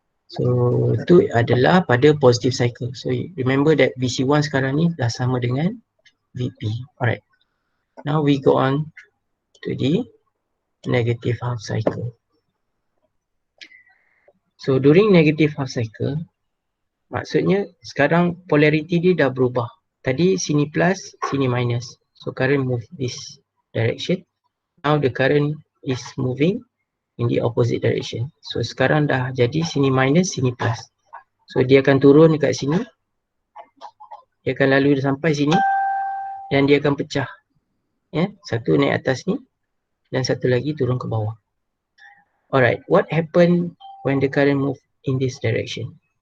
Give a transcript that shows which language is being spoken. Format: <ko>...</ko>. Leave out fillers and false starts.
<ms>So itu adalah pada positive cycle.</ms> <en>So remember that</en> <ms>VC1 sekarang ni dah sama dengan VP. Alright.</ms> <en>Now we go on to the negative half cycle. So during negative half cycle,</en> <ms>maksudnya sekarang polarity dia dah berubah. Tadi sini plus, sini minus.</ms> <en>So current move this direction. Now the current is moving in the opposite direction.</en> <ms>So sekarang dah jadi sini minus, sini plus. So dia akan turun dekat sini. Dia akan lalu sampai sini dan dia akan pecah. Satu naik atas ni dan satu lagi turun ke bawah.</ms> <en>Alright, what happened when the current move in this direction?</en>